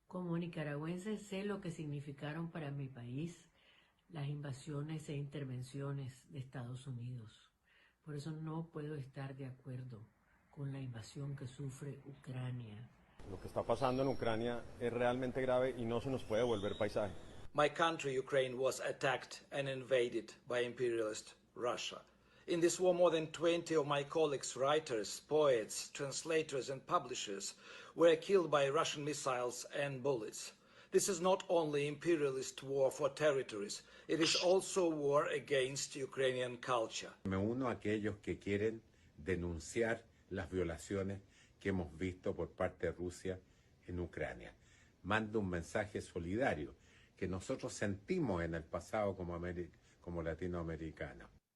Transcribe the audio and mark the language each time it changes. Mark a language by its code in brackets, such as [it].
[es] Como nicaragüense sé lo que significaron para mi país las invasiones e intervenciones de Estados Unidos. Por eso no puedo estar de acuerdo con la invasión que sufre Ucrania. Lo que está pasando en Ucrania es realmente grave y no se nos puede volver paisaje. [en] My country, Ukraine, was attacked and invaded by imperialist Russia. In this war, more than 20 of my colleagues, writers, poets, translators, and publishers were killed by Russian missiles and bullets. This is not only imperialist war for territories, it is also war against Ukrainian culture. [es] Me uno a aquellos que quieren denunciar las violaciones que hemos visto por parte de Rusia en Ucrania. Mando un mensaje solidario que nosotros sentimos en el pasado como latinoamericanos.